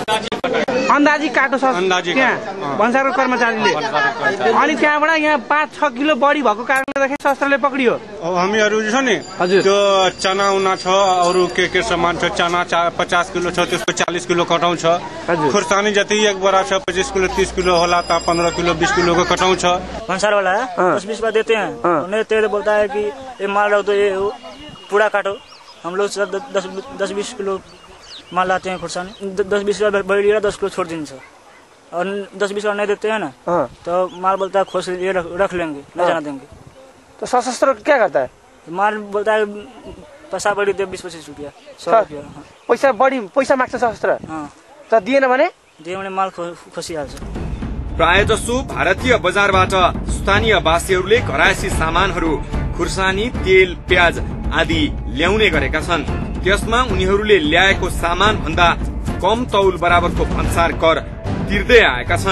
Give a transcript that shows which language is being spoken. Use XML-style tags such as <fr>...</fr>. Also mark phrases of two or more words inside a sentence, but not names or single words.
<ne>अन्दाजी काटो छ त्यहाँ भन्सारको कर्मचारीले, अनि त्यहाँबाट यहाँ 5-6 किलो बढी भएको कारणले गर्दाखेरि शस्त्रले पक्रियो। हामीहरू छ नि त्यो चना उना छ, अरू के सामान छ, चना 50 किलो छ, त्यसको 40 किलो कटाउँछ। खुर्सानी जति एक बरा छ 25 किलो 30 किलो होला त 15 किलो 20 किलो को कटाउँछ।</ne> <hi>भन्सार वाला 10-20 रुपया देते हैं, उन्हें तेरे बोलता है कि ये माल रख दो, ये पूरा काटो। हम लोग 10-20 किलो माल लाते हैं खुर्सानी, 10-20 रुपया बड़ी लिया 10 किलो छोड़ देंगे और 10-20 रुपया नहीं देते हैं ना तो माल बोलता है खोस ये रख लेंगे, नहीं जाना देंगे। तो सशस्त्र क्या करता है? माल बोलता है पैसा बड़ी दे 20-25 रुपया 100 रुपया</hi> <ne>पैसा बढी पैसा माग्छ शस्त्र। त दिएन भने माल खोसिहाल्छ। प्रायजसो भारतीय बजारबाट स्थानीय वासीहरूले घरायसी सामानहरू खुर्सानी, तेल, प्याज आदि ल्याउने गरेका छन्। त्यसमा उनीहरूले ल्याएको सामान भन्दा कम तौल बराबरको भन्सार कर तिर्दै आएका छन्।</ne>